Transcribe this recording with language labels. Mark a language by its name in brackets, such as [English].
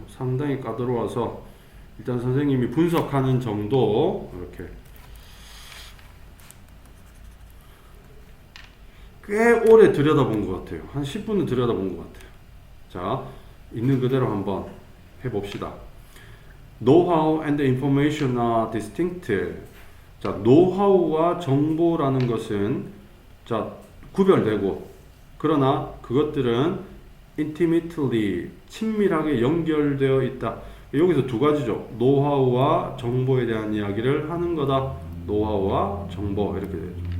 [Korean] 상당히 까다로워서 일단 선생님이 분석하는 정도 이렇게 꽤 오래 들여다본 것 같아요. 한 10분은 들여다본 것 같아요. 자, 있는 그대로 한번 해봅시다. [English] Know-how and information are distinct. [Korean] 자, 노하우와 정보라는 것은 자 구별되고, 그러나 그것들은 intimately 친밀하게 연결되어 있다. 여기서 두 가지죠. 노하우와 정보에 대한 이야기를 하는 거다. 노하우와 정보 이렇게 되죠.